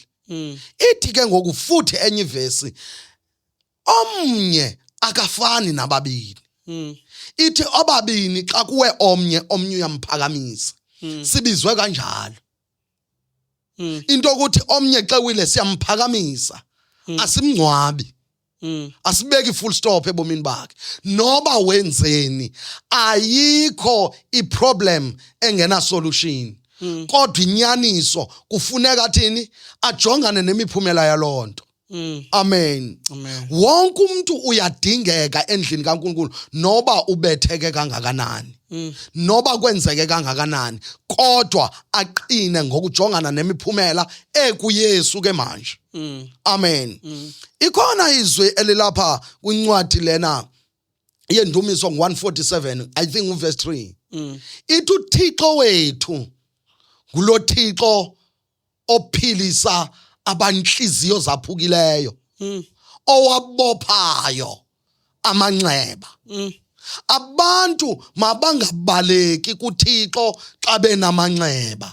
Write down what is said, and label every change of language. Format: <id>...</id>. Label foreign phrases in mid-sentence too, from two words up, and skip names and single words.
<xh>Ithi ke ngoku futhi enye ivesi omnye akafani nababili. Ithi ababini xa kuwe omnye uyamphakamisa. Sibizwe kanjalo. Into ukuthi omnye xa wile siyamphakamisa. Asimngcwabi. Asibeki</xh> <en>full stop</en> <xh>ebomini bakhe. Noba wenzeni ayikho iproblem engena solution. Kodwa inyaniso kufuneka thini ajongane nemiphumela yalonto. Amen. Wonke umuntu uyadingeka endlini kaNkulunkulu noba ubetheke kangakanani. Noba kwenzeke kangakanani kodwa aqine ngokujongana nemiphumela ekuYesu ke manje. Amen. Ikhona izwi elilapha kwincwadi lena yendumiso ngo-147</xh> <en>I think</en> <xh>uverse 3. Ithi uThixo wethu ngulo Thixo ophilisa abanhliziyo zaphukileyo owabophayo amanxeba. Abantu mabangabaleki kuThixo xa benamanxeba.</xh>